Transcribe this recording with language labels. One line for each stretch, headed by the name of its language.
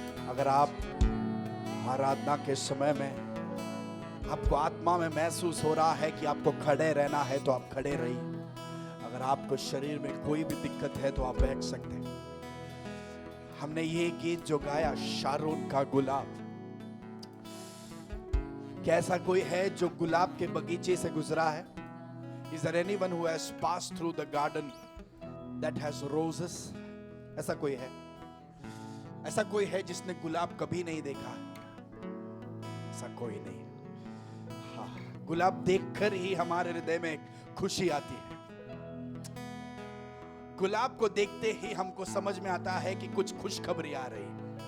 Hindi: अगर आप आराधना के समय में आपको आत्मा में महसूस हो रहा है कि आपको खड़े रहना है तो आप खड़े रहिए। अगर आपको शरीर में कोई भी दिक्कत है तो आप बैठ सकते हैं। हमने ये गीत जो गाया शारोन का गुलाब, कैसा कोई है जो गुलाब के बगीचे से गुजरा है?
English: Is there anyone who has passed through the garden that has roses?
Hindi: ऐसा कोई है? ऐसा कोई है जिसने गुलाब कभी नहीं देखा? ऐसा कोई नहीं। हाँ, गुलाब देखकर ही हमारे हृदय में खुशी आती है। गुलाब को देखते ही हमको समझ में आता है कि कुछ खुशखबरी आ रही है।